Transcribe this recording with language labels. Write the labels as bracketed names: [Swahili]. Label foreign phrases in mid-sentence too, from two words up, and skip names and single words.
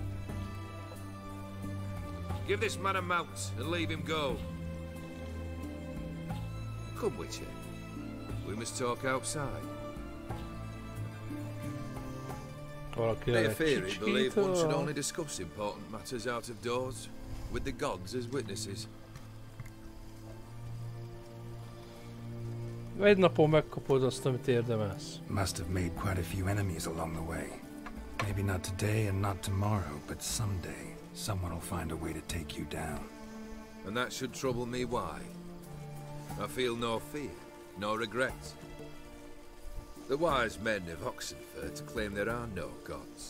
[English] Give this man a mount and leave him go. Come, Witcher. We must talk outside. Theory believe one should only discuss important matters out of doors, with the gods as witnesses. [Hungarian] Egy napon megkapod azt, amit érdemelsz. [English] Must have made quite a few enemies along the way. Maybe not today and not tomorrow, but someday someone will find a way to take you down. And that should trouble me why? I feel no fear, no regret. The wise men of Oxenfurt claim there are no gods.